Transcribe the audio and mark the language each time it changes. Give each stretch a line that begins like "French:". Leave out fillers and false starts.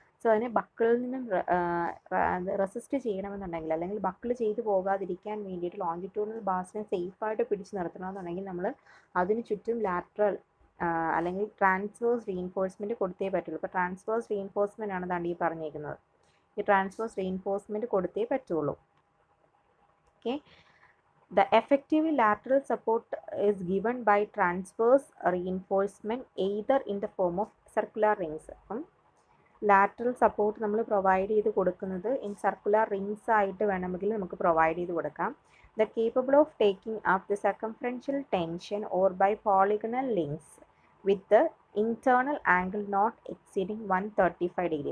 Malayalam: So അതിനെ ബക്കിളിൽ നിന്നും resist ചെയ്യണമെന്നുണ്ടെങ്കിൽ, അല്ലെങ്കിൽ ബക്കിൾ ചെയ്ത് പോകാതിരിക്കാൻ വേണ്ടിയിട്ട് ലോഞ്ചിറ്റ്യൂഡിനൽ ബാർസിനെ സേഫായിട്ട് പിടിച്ച് നിർത്തണമെന്നുണ്ടെങ്കിൽ നമ്മൾ അതിന് ചുറ്റും ലാറ്ററൽ അല്ലെങ്കിൽ ട്രാൻസ്വേഴ്സ് റീഇൻഫോഴ്സ്മെൻറ്റ് കൊടുത്തേ പറ്റുള്ളൂ. ഇപ്പോൾ ട്രാൻസ്വേഴ്സ് റീഇൻഫോഴ്സ്മെൻ്റ് ആണ് താണ്ടി ഈ പറഞ്ഞേക്കുന്നത്. ഈ ട്രാൻസ്വേഴ്സ് റീഇൻഫോഴ്സ്മെൻറ്റ് കൊടുത്തേ പറ്റുള്ളൂ.
English: Okay, the effective lateral support is given by transverse reinforcement either in the form of circular rings.
Malayalam: അപ്പം ലാറ്ററൽ സപ്പോർട്ട് നമ്മൾ പ്രൊവൈഡ് ചെയ്ത് കൊടുക്കുന്നത് ഇൻ സർക്കുലർ റിങ്സ് ആയിട്ട് വേണമെങ്കിൽ നമുക്ക് പ്രൊവൈഡ് ചെയ്ത് കൊടുക്കാം.
English: The capable of taking up the circumferential tension or by polygonal links with internal angle not exceeding 135 degree.